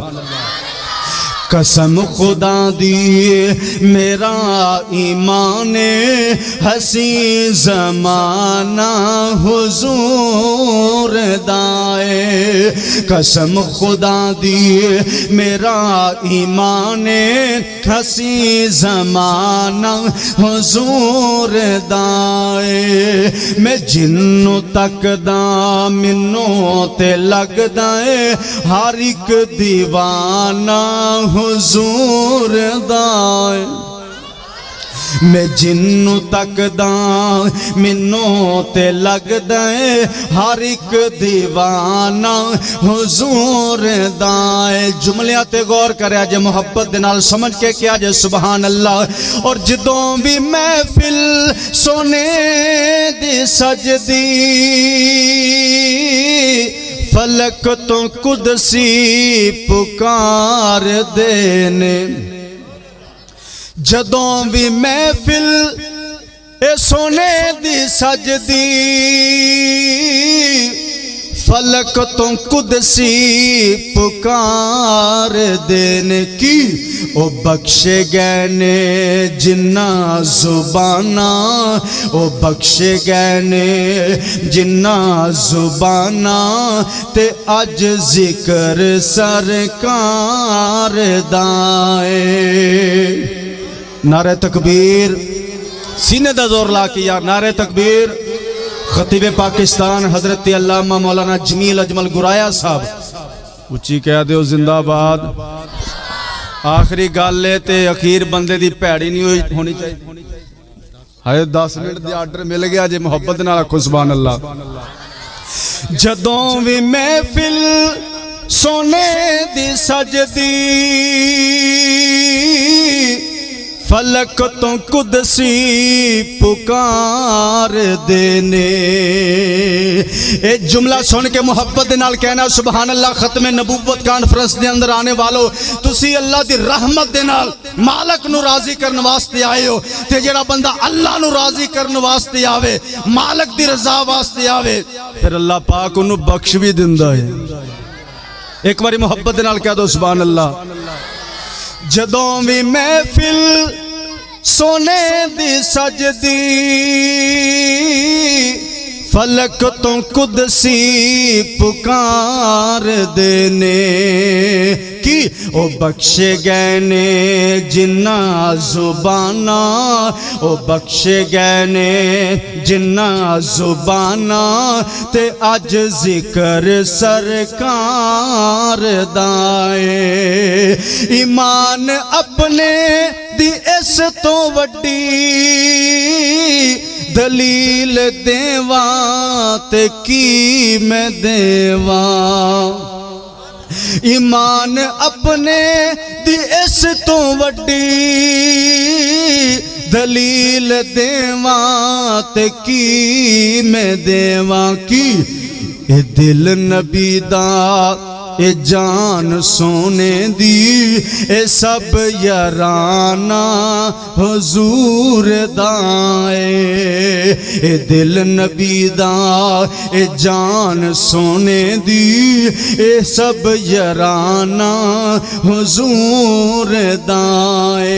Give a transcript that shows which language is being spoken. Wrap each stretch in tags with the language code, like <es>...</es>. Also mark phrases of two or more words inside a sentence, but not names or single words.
<pa>قسم خدا دی میرا ایمان حسین زمانہ حضور دائے. قسم خدا دی میرا ایمان حسین زمانہ حضور دائے. میں جنوں تک دا منوں تے لگ دائے ہر ایک دیوانہ حضور دائے. میں جنوں تک دا منوں تے لگ دائے ہر ایک دیوانہ حضور دائے. جملیاں تے غور کریا جے محبت دے نال سمجھ کے کیا جے</pa> <ar>سبحان اللہ.</ar> <pa>اور جدوں بھی محفل سونے دی سجدی فلک تو قدسی پکار دینے. جدوں بھی محفل اے سونے دی سجدی فلک تو قدسی پکار دینے کی او بخشے گئے نے جنہ زبانہ او بخشے گئے نے جنہ زبانہ تے اج ذکر سرکار دائے</pa> <ur>نعرہ تکبیر</ur> <pa>سینے دا زور لا کے یار</pa> <ur>نعرہ تکبیر</ur> <pa>خطیب پاکستان حضرت علامہ مولانا جمیل اجمل گرایا صاحب اچھی کہہ دیو</pa> <ur>زندہ باد</ur> <pa>آخری گالے تے اخیر بندے دی پیڑی نہیں ہونی چاہیے ہائے 10 منٹ دی آرڈر مل گیا جے محبت نہ رکھو</pa> <ar>سبحان اللہ</ar> <pa>جدوں بھی محفل سونے دی سجدی فلک تو قدسی پکار دینے اے جملہ سن کے محبت نال کہنا</pa> <ar>سبحان اللہ</ar> <pa>ختم نبوت کانفرنس دے اندر آنے والو تسی اللہ دی رحمت دے نال مالک نو راضی کرن واسطے آئے ہو تے جڑا بندہ اللہ نو راضی کرن واسطے آوے مالک دی رضا واسطے آوے پھر اللہ پاک انہوں بخش بھی دندہ ہے ایک باری محبت دے نال کہہ دو</pa> <ar>سبحان اللہ</ar> <pa>جدوں بھی محفل سونے دی سجدی فلک تو قدسی پکار دینے کی او بخشے گئے نے جنہ زبانہ او بخشے گئے نے جنہ زبانہ تے اج ذکر سرکار دائے ایمان اپنے دی اس تو وڈی دلیل دیواں تے کی میں دیواں ایمان اپنے دی اس تو وڈی دلیل دیواں تے کی میں دیواں کی اے دل نبی دا اے جان سونے دی اے سب یارانہ حضور دائے اے دل نبی دا اے جان سونے دی اے سب یارانہ حضور دائے</pa>